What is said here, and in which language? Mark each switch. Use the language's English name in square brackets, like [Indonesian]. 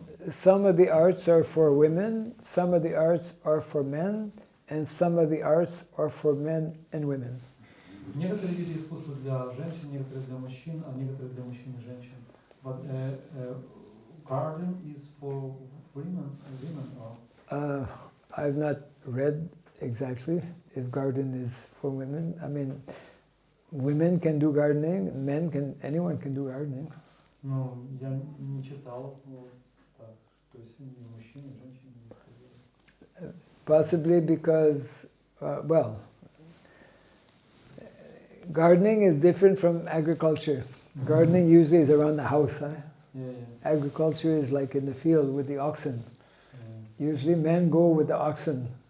[English] Some of the arts are for women, some of the arts are for men, and some of the arts are for men and women. [Russian] Некоторые виды искусства для женщин, некоторые для мужчин, а некоторые для мужчин и женщин. [English] But garden is for women or? I've not read exactly if garden is for women. I mean, women can do gardening, anyone can do gardening. [Russian] Ну, я не читал, вот так, то есть и мужчины, и женщины. [English] Possibly because, well, gardening is different from agriculture. Gardening usually is around the house. Huh? Yeah. Agriculture is like in the field with the oxen. Usually men go with the oxen.